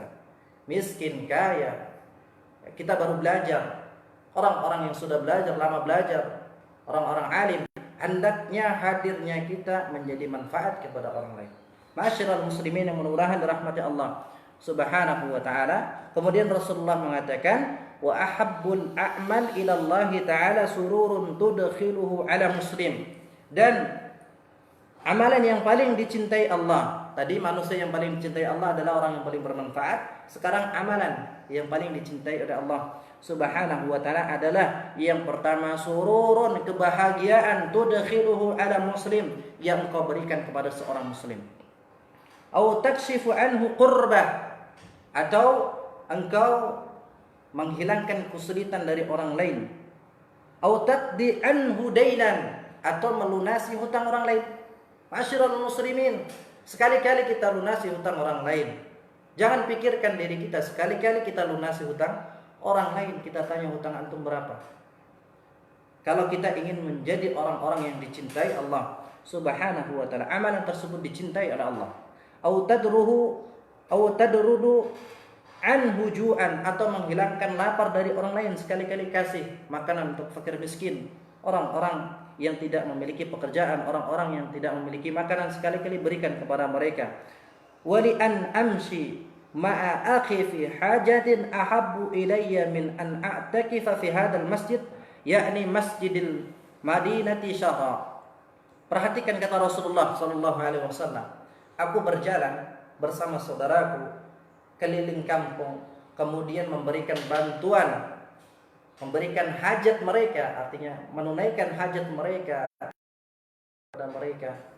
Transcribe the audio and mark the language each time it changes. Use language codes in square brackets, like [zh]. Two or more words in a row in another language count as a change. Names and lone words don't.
[id] Miskin, kaya, kita baru belajar. Orang-orang yang sudah belajar, lama belajar, orang-orang alim, hendaknya hadirnya kita menjadi manfaat kepada orang lain. [ar] معاشر المسلمين [id] yang mudah-mudahan dirahmati [ar] الله سبحانه وتعالى. [id] Kemudian Rasulullah mengatakan, [ar] وأحب الأعمال إلى الله تعالى سرور تدخله على مسلم. [id] Dan amalan yang paling dicintai Allah, tadi manusia yang paling dicintai Allah adalah orang yang paling bermanfaat. Sekarang amalan yang paling dicintai oleh [ar] الله سبحانه وتعالى [id] adalah yang pertama, sururun, kebahagiaan, [ar] تدخله على مسلم, [id] yang kau berikan kepada seorang muslim. [ar] أو تكشف عنه كربة, [id] atau engkau menghilangkan kesulitan dari orang lain. [ar] أو تقضي عنه دينا, [id] atau melunasi hutang orang lain. [ar] معاشر المسلمين, [id] sekali-kali kita lunasi hutang orang lain. Jangan pikirkan diri kita, sekali-kali kita lunasi hutang orang lain. Kita tanya, hutang antum berapa? Kalau kita ingin menjadi orang-orang yang dicintai [ar] الله سبحانه وتعالى, [id] amalan tersebut dicintai oleh Allah. [ar] أو تطرد عنه جوعا, [id] atau menghilangkan lapar dari orang lain. Sekali-kali kasih makanan untuk fakir miskin, orang-orang yang tidak memiliki pekerjaan, orang-orang yang tidak memiliki makanan, sekali-kali berikan kepada mereka. [ar] ولأن أمشي مع أخ في حاجة أحب إلي من أن أعتكف في هذا المسجد يعني مسجد المدينة شهرا. [id] Perhatikan kata Rasulullah [ar] صلى الله عليه وسلم, [id] aku berjalan bersama saudaraku keliling kampung, kemudian memberikan bantuan, memberikan hajat mereka, artinya menunaikan hajat mereka pada mereka.